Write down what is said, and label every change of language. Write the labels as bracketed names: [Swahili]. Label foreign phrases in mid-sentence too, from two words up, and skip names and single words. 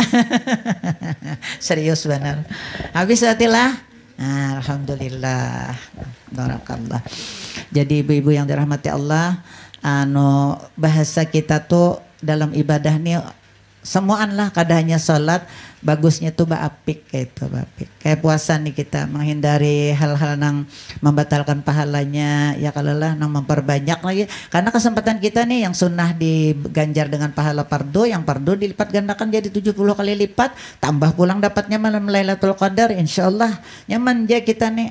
[Banjar] Serius benar. Habis hatilah. [Arabic] Nah, alhamdulillah. Barakallah. [Banjar] Jadi ibu-ibu yang dirahmati Allah, bahasa kita tuh dalam ibadah nih semuaan lah, kada hanya sholat, bagusnya tuh apik kayak itu apik. Kayak puasa nih kita menghindari hal-hal yang membatalkan pahalanya, ya kalau lah nang memperbanyak lagi. Karena kesempatan kita nih yang sunnah diganjar dengan pahala fardu, yang fardu dilipat gandakan jadi 70 kali lipat, tambah pulang dapatnya malam Lailatul Qadar, insyaallah nyaman aja kita nih.